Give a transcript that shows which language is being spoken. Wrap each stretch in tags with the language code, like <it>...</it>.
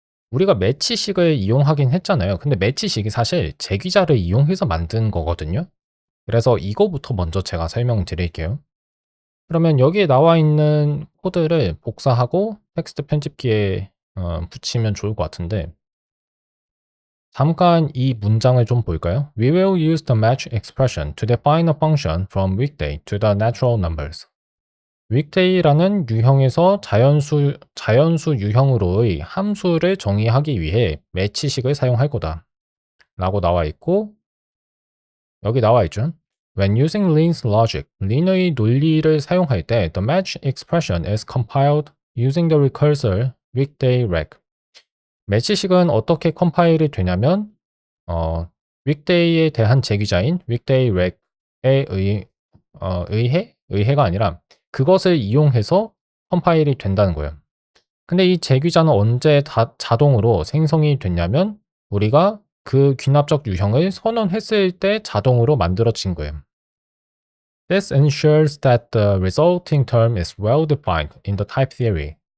<ko>우리가 매치식을 이용하긴 했잖아요. 근데 매치식이 사실 재귀자를 이용해서 만든 거거든요. 그래서 이거부터 먼저 제가 설명드릴게요. 그러면 여기에 나와 있는 코드를 복사하고 텍스트 편집기에 붙이면 좋을 것 같은데 잠깐 이 문장을 좀 볼까요?</ko> <en>We will use the match expression to define a function from weekday to the natural numbers.</en> <ko>weekday라는 유형에서 자연수 유형으로의 함수를 정의하기 위해 매치식을 사용할 거다 라고 나와 있고 여기 나와 있죠.</ko> <en>When using Lean's logic,</en> <ko>린의 논리를 사용할 때</ko> <en>the match expression is compiled using the recursor weekday rec.</en> <ko>매치식은 어떻게 컴파일이 되냐면 weekday에 대한 재귀자인 weekday rec에 의해가 아니라 그것을 이용해서 컴파일이 된다는 거예요. 근데 이 재귀자는 언제 자동으로 생성이 됐냐면 우리가 그 귀납적 유형을 선언했을 때 자동으로 만들어진 거예요.</ko> <en>This ensures that the resulting term is well defined in the type theory.</en>